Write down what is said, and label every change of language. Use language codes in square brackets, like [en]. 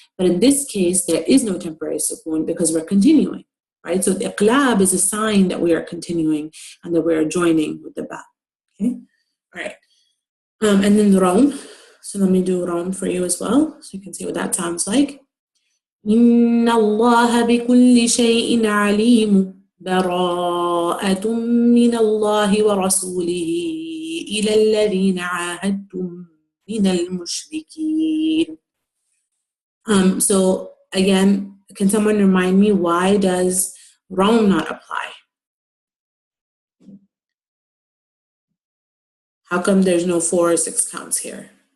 [en] But in this case, there is no temporary sukun because we're continuing, right? So the iqlab is a sign that we are continuing and that we are joining with the ba. Okay? All right. And then the raum. So let me do raum for you as well, so you can see what that sounds like. [ar] إن الله بكل شيء عليم براءة من الله ورسوله إلى الذين عاهدتم من المشركين. [en] So again, can someone remind me, why does raum not apply? How come there's no 4 or 6 counts here?